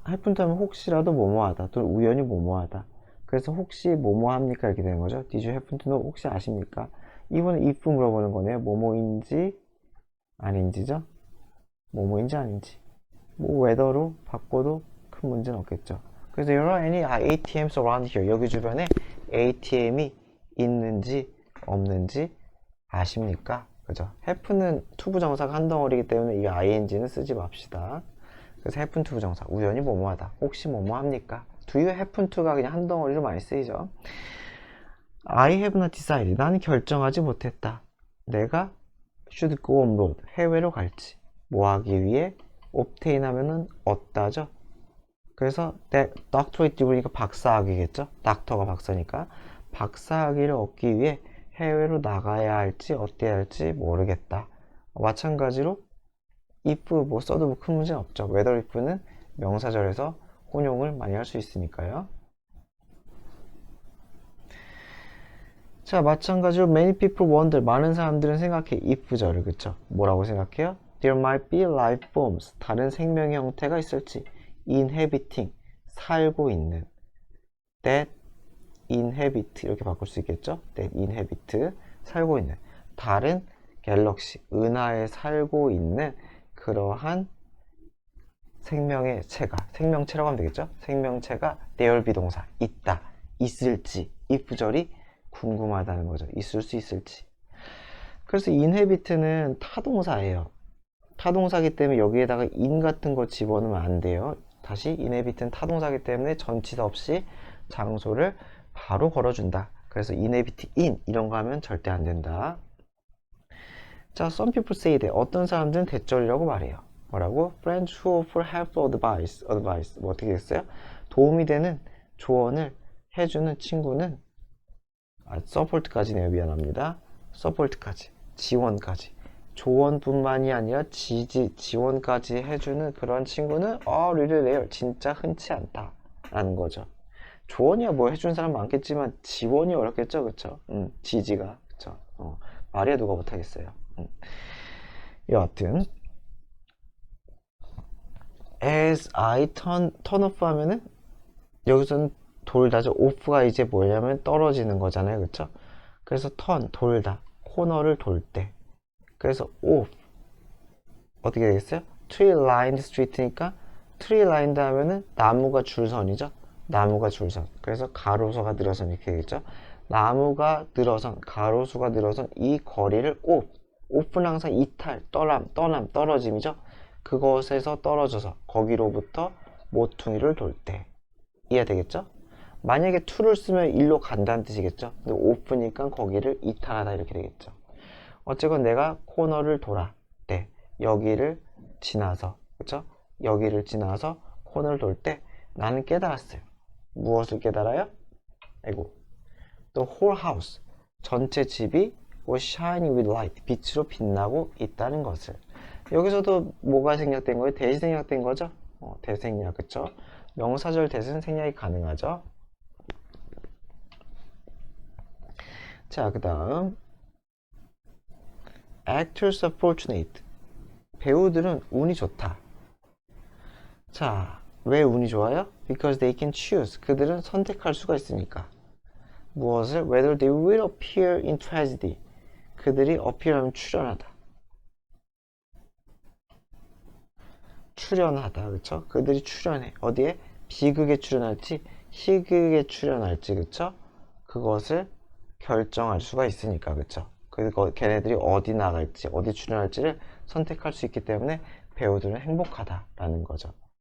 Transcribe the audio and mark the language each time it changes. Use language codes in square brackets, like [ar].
[ko] happen to 하면 혹시라도 뭐뭐하다 또는 우연히 뭐뭐하다. 그래서 혹시 뭐뭐합니까? 이렇게 되는 거죠. [en] did you happen to know? [ko] 혹시 아십니까? 이번에 if 물어보는 거네요. 뭐뭐인지 아닌지죠? 뭐뭐인지 아닌지. 뭐 whether로 바꿔도 큰 문제는 없겠죠. [en] 그래서 there are any ATMs around here. [ko] 여기 주변에 ATM이 있는지 없는지 아십니까? 그죠? happen은 투부정사가 한 덩어리이기 때문에 이 ing는 쓰지 맙시다. 그래서 happen to 부정사, 우연히 뭐뭐하다. 혹시 뭐뭐합니까? [en] do you happen to [ko] 가 그냥 한 덩어리로 많이 쓰이죠. [en] I have not decided. [ko] 나는 결정하지 못했다. [en] 내가 should go on road. [ko] 해외로 갈지. 뭐 하기 위해? obtain 하면은 얻다죠. 그래서 doctorate degree니까 박사학위겠죠. 닥터가 박사니까 박사학위를 얻기 위해 해외로 나가야 할지 어때야 할지 모르겠다. 마찬가지로 if 뭐 써도 뭐 큰 문제는 없죠. whether if는 명사절에서 혼용을 많이 할 수 있으니까요. [en] 자, 마찬가지로 many people wonder. [ko] 많은 사람들은 생각해. if절을 그쵸? 뭐라고 생각해요? [en] There might be life forms. [ko] 다른 생명의 형태가 있을지. inhabiting. 살고 있는. that inhabit. 이렇게 바꿀 수 있겠죠? that inhabit. 살고 있는. 다른 갤럭시. 은하에 살고 있는 그러한 생명체가. 생명체라고 하면 되겠죠? 생명체가 there 비동사. 있다. 있을지. if절이 궁금하다는 거죠. 있을 수 있을지. 그래서 inhabit는 타동사예요. 타동사기 때문에 여기에다가 in 같은 거 집어넣으면 안 돼요. 다시 inhabit는 타동사기 때문에 전치사 없이 장소를 바로 걸어준다. 그래서 inhabit in 이런 거 하면 절대 안 된다. [en] 자, some people say that. [ko] 어떤 사람들은 대절이라고 말해요. 뭐라고? [en] Friends who offer helpful advice. [ko] 뭐 어떻게 됐어요? 도움이 되는 조언을 해주는 친구는 서포트까지네요. 미안합니다. 서포트까지. 지원까지. 조언뿐만이 아니라 지원까지 해주는 그런 친구는 [en] really rare. [ko] 진짜 흔치 않다. 라는 거죠. 조언이야 뭐 해준 사람 많겠지만 지원이 어렵겠죠. 그쵸? 지지가. 그쵸? 말이야 누가 못하겠어요. 여하튼 [en] as I turn off [ko] 하면은 여기서는 돌다죠. off가 이제 뭐냐면 떨어지는 거잖아요. 그쵸? 그래서 돌다. 코너를 돌 때. 그래서 off. 어떻게 되겠어요? tree lined street니까 tree lined 하면은 나무가 줄선이죠. 나무가 줄선. 그래서 가로수가 늘어선 이렇게 되겠죠. 나무가 늘어선, 가로수가 늘어선 이 거리를 off. off는 항상 이탈, 떠남, 떨어짐이죠. 그것에서 떨어져서 거기로부터 모퉁이를 돌 때. 이해되겠죠? 만약에 to를 쓰면 일로 간다는 뜻이겠죠. 근데 off니까 거기를 이탈하다 이렇게 되겠죠. 어쨌건 내가 코너를 돌아. 네. 여기를 지나서. 그쵸? 여기를 지나서 코너를 돌 때 나는 깨달았어요. 무엇을 깨달아요? 아이고. [en] The whole house. 전체 집이 was shining with light. [ko] 빛으로 빛나고 있다는 것을. 여기서도 뭐가 생략된 거예요? 대시 생략된 거죠? 대생략. 그쵸? 명사절 대신 생략이 가능하죠. [en] 자, 그 다음 Actors are fortunate. [ko] 배우들은 운이 좋다. 자, 왜 운이 좋아요? [en] Because they can choose. [ko] 그들은 선택할 수가 있으니까. 무엇을? [en] Whether they will appear in tragedy. [ko] 그들이 appear하면 출연하다. 출연하다. 그쵸? 그들이 출연해. 어디에? 비극에 출연할지 희극에 출연할지. 그쵸? 그것을 결정할 수가 있으니까. 그쵸? 그리고 걔네들이 어디 나갈지 어디 출연할지를 선택할 수 있기 때문에 배우들은 행복하다라는 거죠.